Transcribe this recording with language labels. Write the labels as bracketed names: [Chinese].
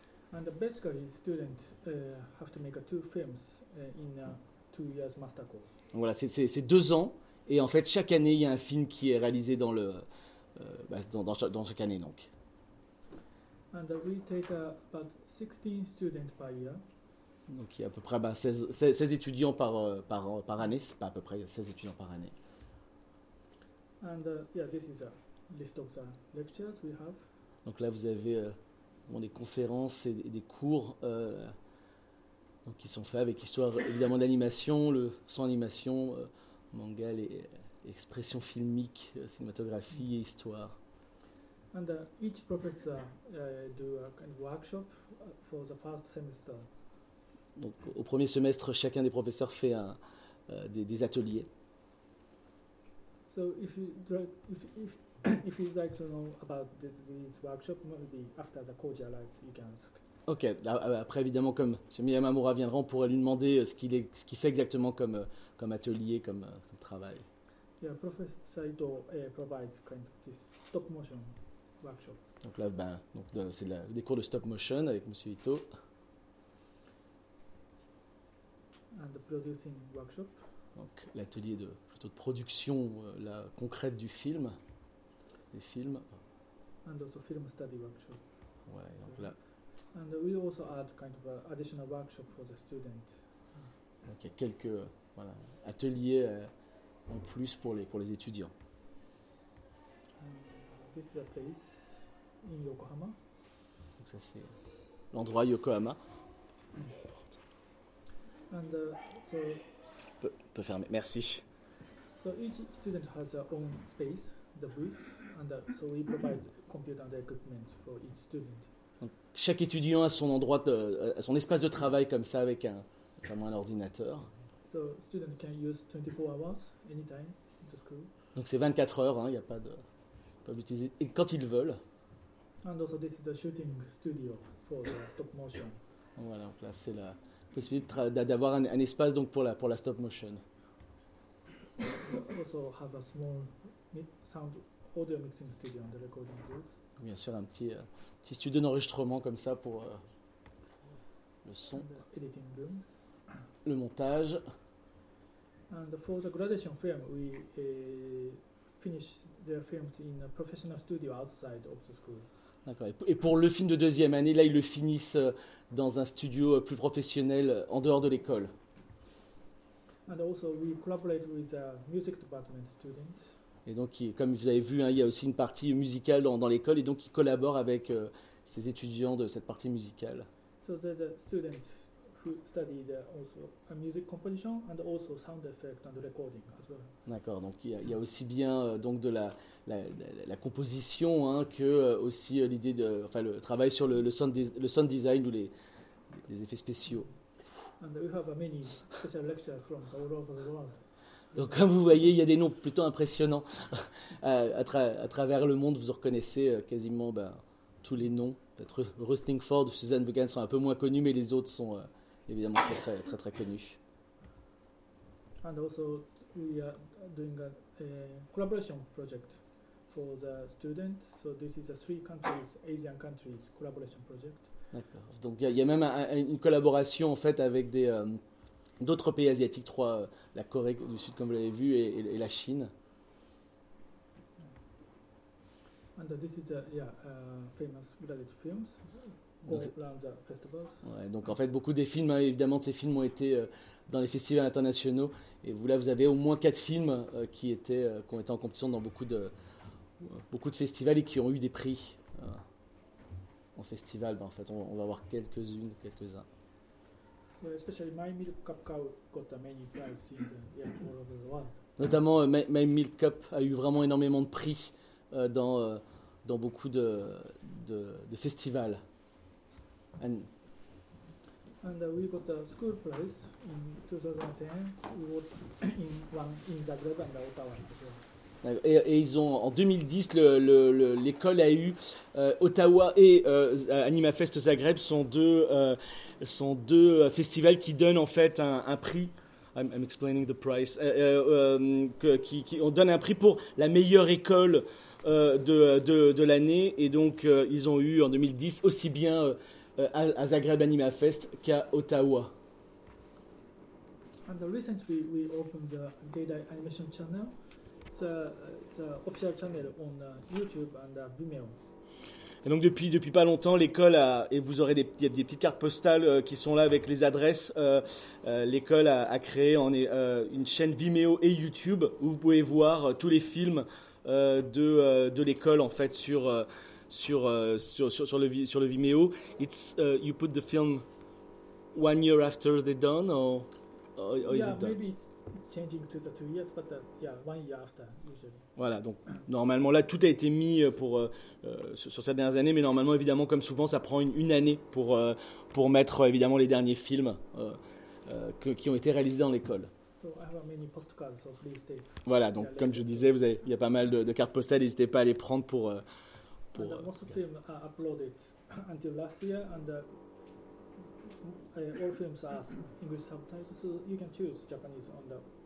[English] And basically, students have to make two films in a 2 years master course. [French] Voilà, c'est 2 ans, et en fait, chaque année, il y a un film qui est réalisé dans le dans chaque année, donc. [English] And we take about 16 students per year. [French] Donc, il y a à peu près 16 étudiants par année, c'est pas à peu près 16 étudiants par année. [English] And this is a list of the lectures we have. [French] Donc là, vous avez des conférences et des cours donc qui sont faits avec histoire évidemment de l'animation, le son animation, manga, les expressions filmiques, cinématographie et histoire. [English] And each professor do a kind of workshop for the first semester. [French] Donc au premier semestre, chacun des professeurs fait des ateliers. [English] So if you'd like to know about this workshop, maybe after the Koji arrives, you can ask. Ok. [French] Après, évidemment, comme M. Miyamamura viendra, on pourrait lui demander ce qu'il fait exactement comme atelier, comme travail. [English] Yeah, Professor Ito provides kind of this stop motion workshop. [French] Donc là, c'est des cours de stop motion avec M. Ito. [English] And the producing workshop. [French] Donc l'atelier plutôt de production, la concrète du film. Des films. [English] And also film study workshop. [French] Voilà, donc là. [English] And we also add kind of additional workshop for the students. [French] Donc il y a quelques ateliers en plus pour les étudiants. [English] And this is a place in Yokohama. [French] Donc ça c'est l'endroit Yokohama. [English] And so. [French] Peut fermer. Merci. [English] So each student has their own space, the booth. And so we provide computer and equipment for each student. [French] Donc, chaque étudiant a son endroit, a son espace de travail comme ça avec un ordinateur. [English] So student can use 24 hours anytime at the school. [French] Donc c'est 24 heures, hein, il n'y a pas de peuvent l'utiliser et quand ils veulent. [English] And also this is a shooting studio for the stop motion. [French] Voilà, donc là c'est la possibilité d'avoir un espace donc pour la stop motion. [English] Also have a small sound audio mixing studio and the recording booth. [French] Bien sûr, un petit studio d'enregistrement comme ça pour le son. [English] And the editing room. [French] Le montage. [English] And for the graduation film, we finish their films in a professional studio outside of the school. [French] D'accord. Et pour le film de deuxième année, là, ils le finissent dans un studio plus professionnel en dehors de l'école. [English] And also, we collaborate with the music department students. [French] Et donc, comme vous avez vu, hein, il y a aussi une partie musicale dans l'école, et donc il collabore avec ses étudiants de cette partie musicale. [English] So there's a student who studied also a music composition and also sound effect and recording as well. [French] D'accord. Donc il y a aussi bien donc de la composition, hein, que aussi l'idée de, enfin, le travail sur le sound design ou les effets spéciaux. [English] And we have many special lectures from all over the world. [French] Donc, comme vous voyez, il y a des noms plutôt impressionnants à travers le monde. Vous reconnaissez quasiment tous les noms. Peut-être Ruth Linkford ou Suzanne Began sont un peu moins connus, mais les autres sont évidemment très, très, très, très connus. [English] And also, we are doing a collaboration project for the students. So this is a 3 countries, Asian countries collaboration project. [French] D'accord. Donc, il y a même une collaboration en fait avec des d'autres pays asiatiques, la Corée du Sud, comme vous l'avez vu, et la Chine. [English] And this is famous related films, around the festivals. [French] Ouais, donc en fait, beaucoup des films, hein, évidemment, de ces films ont été dans les festivals internationaux. Et là, vous avez au moins 4 films qui ont été en compétition dans beaucoup de festivals et qui ont eu des prix. en festival, ben, en fait, on va avoir quelques-unes, quelques-uns. [English] Well, especially My Milk Cup Cow got a many prizes in the all over the world. [French] Notamment, My Milk Cup a eu vraiment énormément de prix dans beaucoup de festivals. [English] And we got a school prize in 2010, we won in Zagreb and Ottawa. [French] Et ils ont, en 2010, l'école a eu Ottawa et AnimaFest Zagreb sont deux festivals qui donnent en fait un prix. [English] I'm explaining the price. [French] On donne un prix pour la meilleure école de l'année. Et donc, ils ont eu en 2010 aussi bien à Zagreb AnimaFest qu'à Ottawa. [English] And recently, we opened the Gaida Animation Channel. It's official channel on YouTube and Vimeo. [French] Et donc depuis pas longtemps, l'école a, et vous aurez des petites cartes postales qui sont là avec les adresses, l'école a créé une chaîne Vimeo et YouTube où vous pouvez voir tous les films de l'école en fait sur le Vimeo. [English] It's you put the film 1 year after they're done or yeah, is it done? Maybe it's changing to the 2 years, but yeah, 1 year after. [French] Voilà, donc normalement là tout a été mis pour sur ces dernières années, mais normalement évidemment comme souvent ça prend une année pour mettre évidemment les derniers films qui ont été réalisés dans l'école. [English] So I have many postcards, so please take. [French] Voilà, donc comme je disais, vous avez, il y a pas mal de cartes postales, n'hésitez pas à les prendre pour. [English] And most films are uploaded until last year, and all films are English subtitles, so you can choose Japanese on the.